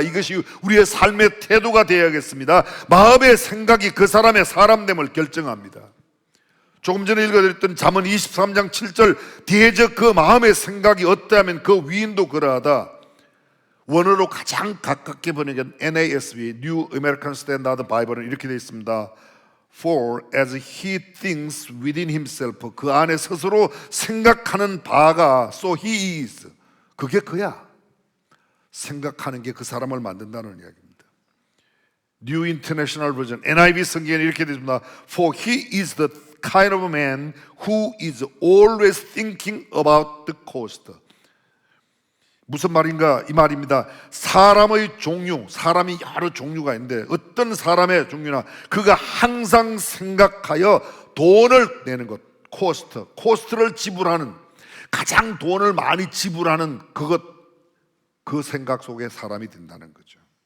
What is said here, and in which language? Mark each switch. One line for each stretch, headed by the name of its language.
Korean: 이것이 우리의 삶의 태도가 되어야겠습니다. 마음의 생각이 그 사람의 사람됨을 결정합니다. 조금 전에 읽어드렸던 잠언 23장 7절, 대저 그 마음의 생각이 어떠하면 그 위인도 그러하다. 원어로 가장 가깝게 번역한 NASB, New American Standard Bible은 이렇게 되어 있습니다.
English: For as he thinks within himself,
Korean: 그 안에 스스로 생각하는 바가
English: so he is,
Korean: 그게 그야. 생각하는 게 그 사람을 만든다는 이야기입니다. New International Version, NIV 성경에는 이렇게 되어 있습니다.
English: For he is the kind of man who is always thinking about the cost.
Korean: 무슨 말인가? 이 말입니다. 사람의 종류, 사람이 여러 종류가 있는데 어떤 사람의 종류나 그가 항상 생각하여 돈을 내는 것, 코스트를 지불하는, 가장 돈을 많이 지불하는 그 생각 속에 사람이 된다는 거죠.